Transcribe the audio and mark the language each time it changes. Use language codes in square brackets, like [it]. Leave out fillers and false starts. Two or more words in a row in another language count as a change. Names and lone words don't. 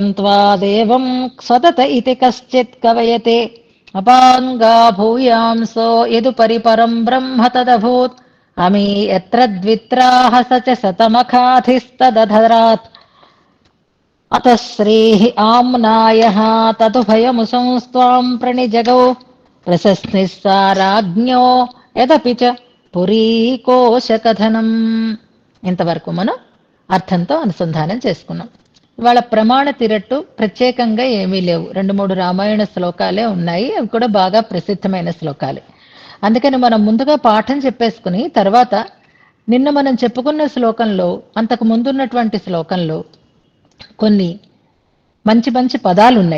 [sa] त्वादेवं सतत इति कश्चित् कवयते अपाङ्गा भूयांसो यदुपरि परं ब्रह्म तदभूत् अमी यत्र द्वित्राः स च शतमखाधिस्तदधरात् अतः श्रीः आम्नायः तदुभयमुसंस्त्वां प्रणिजगौ प्रशस्निः साराज्ञो यदपि च పురీకోశకథనం. [te] ఇంతవరకు మనం అర్థంతో అనుసంధానం చేసుకున్నాం. ఇవాళ ప్రమాణ తిరట్టు ప్రత్యేకంగా ఏమీ లేవు. 2-3 రామాయణ శ్లోకాలే ఉన్నాయి. అవి కూడా బాగా ప్రసిద్ధమైన శ్లోకాలే. అందుకని మనం ముందుగా పాఠం చెప్పేసుకుని తర్వాత నిన్న మనం చెప్పుకున్న శ్లోకంలో అంతకు ముందున్నటువంటి శ్లోకంలో కొన్ని మంచి మంచి పదాలు ఉన్నాయి.